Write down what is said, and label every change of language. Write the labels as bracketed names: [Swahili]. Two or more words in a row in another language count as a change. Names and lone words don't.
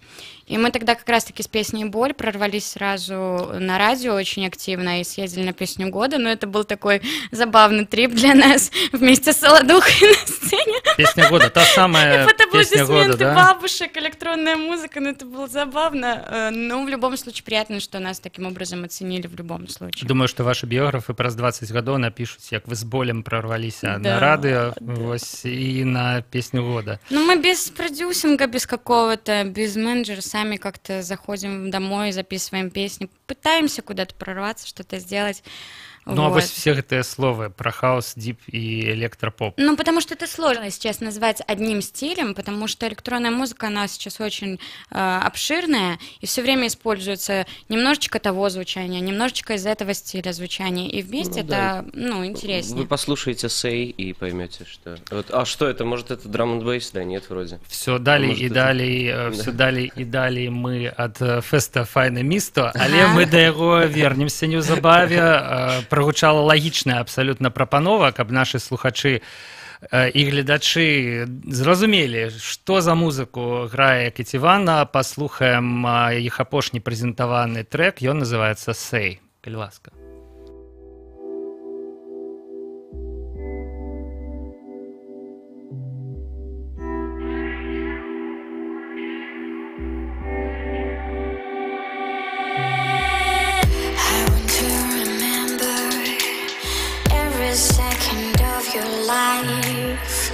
[Russian] И мы тогда как раз-таки с песней «Боль» прорвались сразу на радио очень активно и съездили на песню года, но это был такой забавный трип для нас вместе с Солодухой на сцене. Песня года, та самая песня года, да? Бабушек, электронная музыка, ну это было забавно, но в любом случае приятно, что нас таким образом оценили в любом случае. Думаю, что ваши биографы [Belarusian] праз 20 гадоў [Russian] напишут, як вы с болем прорвались на радио, и на песню года. Ну, мы без продюсинга, без какого-то, без менеджера, сами как-то заходим домой, записываем песни, пытаемся куда-то прорваться, что-то сделать. Ну, а Вот. вот все [Belarusian] гэтыя словы [Russian] про хаос, дип и электропоп. Ну, потому что это сложно сейчас назвать одним стилем, потому что электронная музыка, она сейчас очень обширная, и все время используется немножечко того звучания, немножечко из этого стиля звучания, и вместе Ну, да. это, ну, интереснее. Вы послушаете Say и поймете, что... Вот, а что это? Может, это [English] drum and bass? [Russian] Да, нет, вроде. [Belarusian] Все далей [Russian] Может, [Belarusian] і [Russian] это- [Belarusian] далей, все далей і далей мы ад фэста файна місто, але Ага. мы да яго вернемся неўзабаве. Прагучала лагічная абсалютна прапанова, каб нашы слухачы і гледачы зразумелі, што за музыку грае Кецівана. Паслухаем іх апошні прэзентаваны трэк, ён называецца «Say». Калі ласка. [English] I want to remember every second of your life.